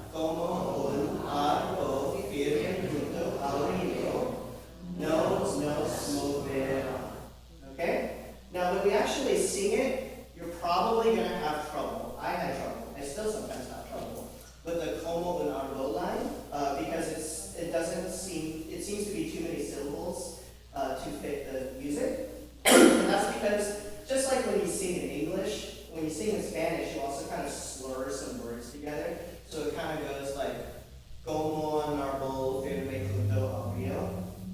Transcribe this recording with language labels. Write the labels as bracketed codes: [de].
[es] Como un árbol firme junto al río. [en] No, smoke it on. Okay? Now, when we actually sing it, you're probably going to have trouble. I had trouble. I still sometimes have trouble with the [es] como un árbol [en] line because it seems to be too many syllables to fit the music. And that's because, just like when you sing in English, when you sing in Spanish, you also kind of slur some words together. So it kind of goes like, [es] como un árbol firme junto al río.